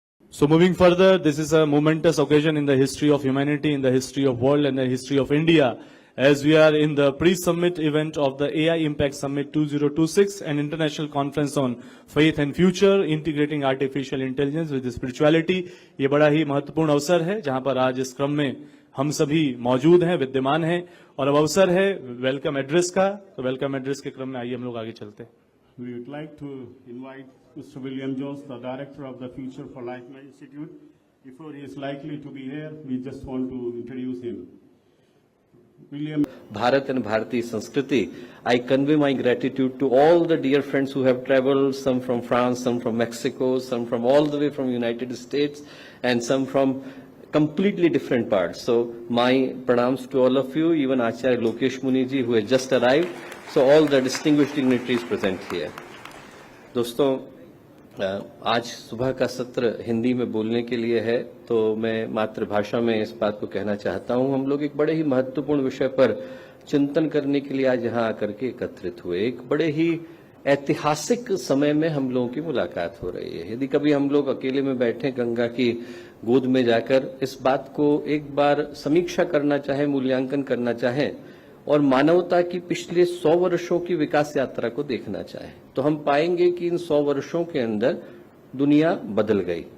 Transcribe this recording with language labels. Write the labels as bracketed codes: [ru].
[en] So moving further, this is a momentous occasion in the history of humanity, in the history of world, and the history of India, as we are in the pre-summit event of the AI Impact Summit 2026, an international conference on faith and future, integrating artificial intelligence with spirituality. [hi] ये बड़ा ही महत्वपूर्ण अवसर है, जहां पर आज इस क्रम में हम सभी मौजूद हैं, विद्यमान हैं, और अब अवसर है वेलकम एड्रेस का. तो वेलकम एड्रेस के क्रम में आइए हम लोग आगे चलते हैं. [en] We would like to invite Mr. William Jones, the director of the Future for Life Institute. Before he is likely to be here, we just want to introduce him. William. Bharat and Bharati Sanskriti. I convey my gratitude to all the dear friends who have traveled, some from France, some from Mexico, some from all the way from United States, and some from completely different parts. So my pranams to all of you, even Acharya Lokesh Muni ji who has just arrived. So all the distinguished dignitaries present here. [hi] दोस्तों, आज सुबह का सत्र हिंदी में बोलने के लिए है, तो मैं मातृभाषा में इस बात को कहना चाहता हूं. हम लोग एक बड़े ही महत्वपूर्ण विषय पर चिंतन करने के लिए आज यहाँ आकर के एकत्रित हुए. एक बड़े ही ऐतिहासिक समय में हम लोगों की मुलाकात हो रही है. यदि कभी हम लोग अकेले में बैठे गंगा की गोद में जाकर इस बात को एक बार समीक्षा करना चाहें, मूल्यांकन करना चाहें और मानवता की पिछले 100 वर्षों की विकास यात्रा को देखना चाहें, तो हम पाएंगे कि इन 100 वर्षों के अंदर दुनिया बदल गई.